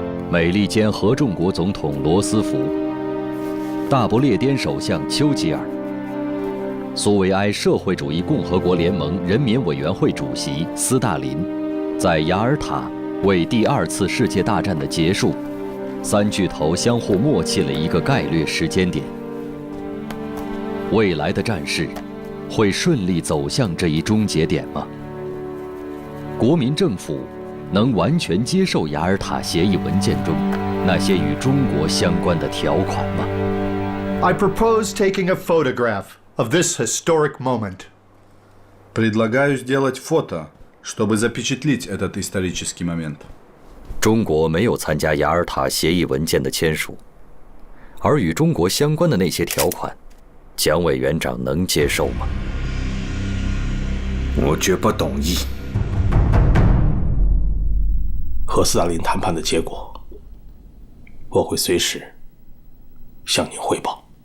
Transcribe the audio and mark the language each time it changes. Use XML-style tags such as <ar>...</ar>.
<zh>美利坚合众国总统罗斯福、大不列颠首相丘吉尔、苏维埃社会主义共和国联盟人民委员会主席斯大林，在雅尔塔为第2次世界大战的结束，3巨头相互默契了一个概略时间点。未来的战事会顺利走向这一终结点吗？国民政府能完全接受雅尔塔协议文件中那些与中国相关的条款吗？</zh> <en>I propose taking a photograph of this historic moment.</en> <ru>Предлагаю сделать фото, чтобы запечатлеть этот исторический момент.</ru> <zh>中国没有参加雅尔塔协议文件的签署，而与中国相关的那些条款，蒋委员长能接受吗？我绝不同意。和斯大林谈判的结果，我会随时向您汇报。</zh>